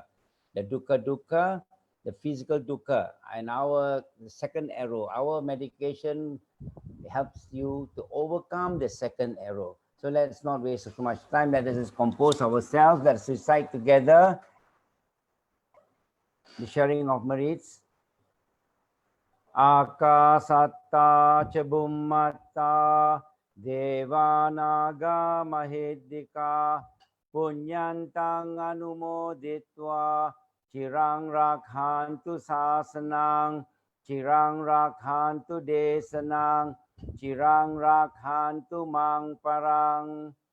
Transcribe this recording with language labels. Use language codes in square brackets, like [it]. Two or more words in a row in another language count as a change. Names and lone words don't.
[en] The dukkha, the physical dukkha, and the second arrow. Our medication helps you to overcome the second arrow. So let's not waste so much time. Let us compose ourselves. Let's recite together the sharing of merits. [pi] Akasatta ca bhummatta devanaga mahiddhika punyantang anumoditva chirang rakhantu sasanang chirang rakhantu desanang chirang rakhantu mang parang